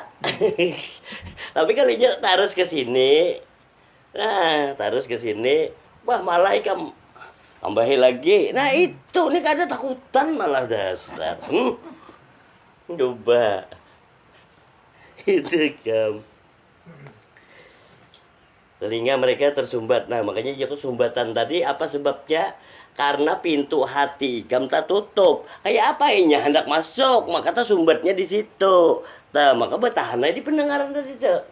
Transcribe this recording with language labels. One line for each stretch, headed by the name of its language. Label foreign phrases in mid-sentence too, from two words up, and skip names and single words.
Banjar: Tapi kalau dia taruh ke sini. Nah, taruh ke sini. Wah, malah ikam tambahin lagi. Nah, itu nih kada takutan malah dasar. Coba. Itu ikam. Telinga mereka tersumbat. Nah, makanya jatuh sumbatan tadi apa sebabnya? Karena pintu hati ikam tak tutup. Kayak apa ini hendak masuk, maka tersumbatnya di situ. Nah, maka bertahan aja di pendengaran tadi itu.